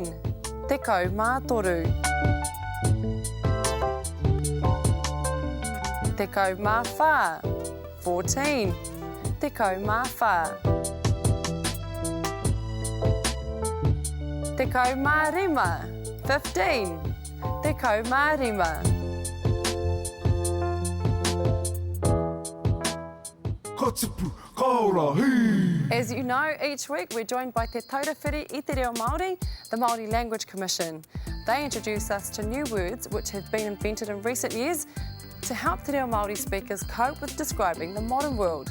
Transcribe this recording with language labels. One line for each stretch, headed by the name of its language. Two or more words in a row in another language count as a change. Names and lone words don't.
Māori: Tekau mā toru. Tekau mā whā, 14. Tekau mā whā. Tekau mā rima, 15. Tekau mā rima.
English: As you know, each week we're joined by Te Taurewhiri I Te Reo Māori, the Māori Language Commission. They introduce us to new words which have been invented in recent years to help Te Reo Māori speakers cope with describing the modern world.